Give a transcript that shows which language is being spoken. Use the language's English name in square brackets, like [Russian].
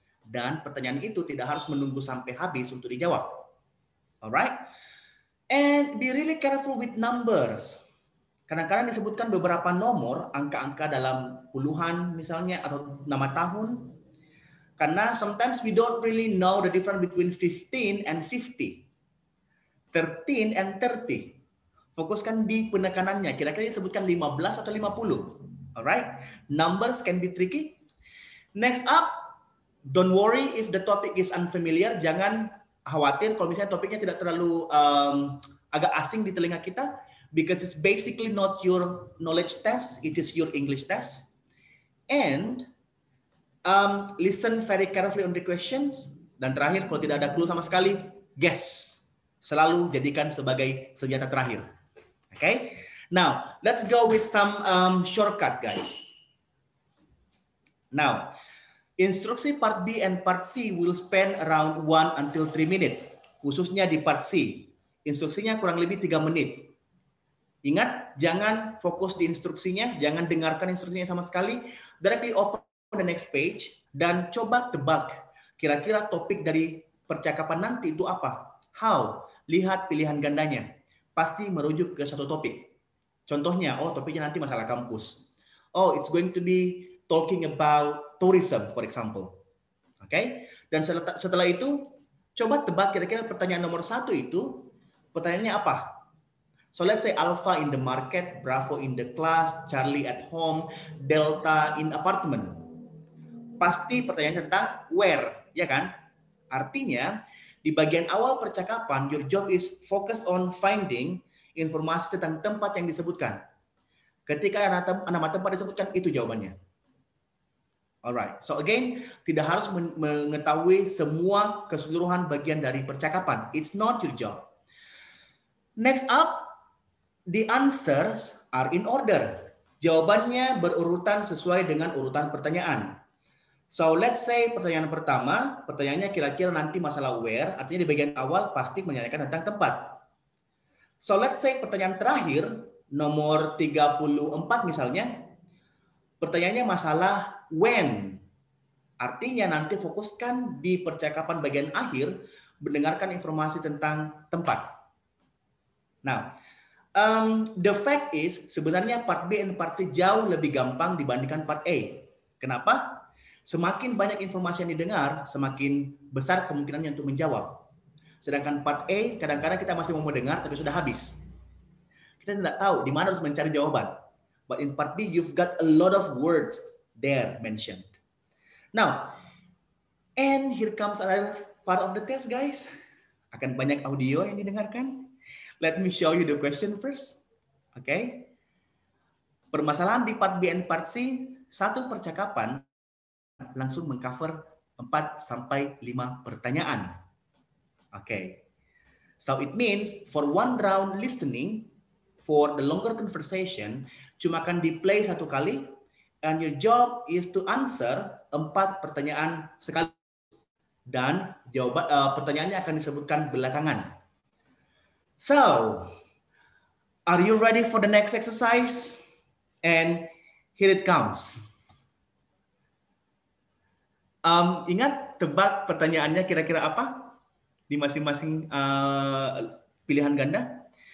[Indonesian] Dan pertanyaan itu tidak harus menunggu sampai habis untuk dijawab. Alright? [English] And be really careful with numbers. [Indonesian] Kadang-kadang disebutkan beberapa nomor, angka-angka dalam puluhan misalnya, atau nama tahun. Karena [English] sometimes we don't really know the difference between 15 and 50. 13 and 30. [Indonesian] Fokuskan di penekanannya. Kira-kira disebutkan 15 atau 50. [English] Alright? Numbers can be tricky. Next up, don't worry if the topic is unfamiliar. [Indonesian] Jangan khawatir kalau misalnya topiknya tidak terlalu agak asing di telinga kita. [English] Because it's basically not your knowledge test, it is your English test. And listen very carefully on the questions. [Indonesian] Dan terakhir, kalau tidak ada clue sama sekali, [English] guess. [Indonesian] Selalu jadikan sebagai senjata terakhir. Okay? [English] Now, let's go with some shortcut, guys. Now, [Indonesian] instruksi [English] part B and part C will spend around 1 until 3 minutes. [Indonesian] Khususnya di part C. Instruksinya kurang lebih 3 menit. Ingat, jangan fokus di instruksinya, jangan dengarkan instruksinya sama sekali. [English] Directly open the next page [Indonesian] dan coba tebak kira-kira topik dari percakapan nanti itu apa. [English] How? [Indonesian] Lihat pilihan gandanya. Pasti merujuk ke satu topik. Contohnya, oh topiknya nanti masalah kampus. [English] Oh, it's going to be talking about tourism, for example. Oke? [Indonesian] Dan setelah itu, coba tebak kira-kira pertanyaan nomor 1 itu, pertanyaannya apa? [English] So let's say Alpha in the market, Bravo in the class, Charlie at home, Delta in apartment. [Indonesian] Pasti pertanyaan tentang where, ya kan? Artinya, di bagian awal percakapan, [English] your job is focus on finding [Indonesian] informasi tentang tempat yang disebutkan. Ketika nama tempat disebutkan, itu jawabannya. [English] Alright, so again, [Indonesian] tidak harus mengetahui semua keseluruhan bagian dari percakapan. [English] It's not your job. Next up, the answers are in order. [Indonesian] Jawabannya berurutan sesuai dengan urutan pertanyaan. [English] So let's say [Indonesian] pertanyaan pertama, pertanyaannya kira-kira nanti masalah where, artinya di bagian awal pasti menanyakan tentang tempat. [English] So let's say [Indonesian] pertanyaan terakhir, nomor 34 misalnya, pertanyaannya masalah when. Artinya nanti fokuskan di percakapan bagian akhir, mendengarkan informasi tentang tempat. Nah, [English] the fact is [Indonesian] sebenarnya part B dan part C jauh lebih gampang dibandingkan part A. Kenapa? Semakin banyak informasi yang didengar, semakin besar kemungkinannya untuk menjawab. Sedangkan part A kadang-kadang kita masih mau mendengar tapi sudah habis. Kita tidak tahu di mana harus mencari jawaban. [English] But in part B you've got a lot of words there mentioned. Now, and here comes another part of the test, guys. [Indonesian] Akan banyak audio yang didengarkan. [English] Let me show you the question first. [Indonesian] Okay. Permasalahan di part B and part C, satu percakapan langsung mengcover 4 sampai 5 pertanyaan. Okay. [English] So it means for one round listening, for the longer conversation, [Indonesian] cuma akan di-play 1 kali, [English] and your job is to answer 4 [Indonesian] pertanyaan sekali. Dan jawaban pertanyaannya akan disebutkan belakangan. [English] So, are you ready for the next exercise? And here it comes. [Indonesian] Ingat tebak pertanyaannya kira-kira apa di masing-masing pilihan ganda.